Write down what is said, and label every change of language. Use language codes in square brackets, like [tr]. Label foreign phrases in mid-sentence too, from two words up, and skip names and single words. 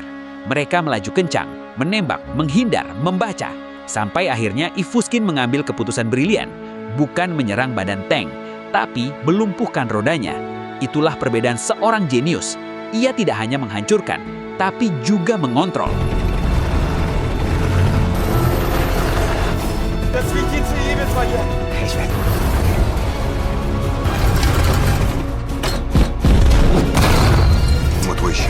[id] Mereka melaju kencang, menembak, menghindar, membaca. Sampai akhirnya Ivuskin mengambil keputusan brilian. Bukan menyerang badan tank, tapi melumpuhkan rodanya. Itulah perbedaan seorang jenius. Ia tidak hanya menghancurkan, tapi juga mengontrol. [de] Das wichtigste Hebel verlieren. [ru] Вот твой щит.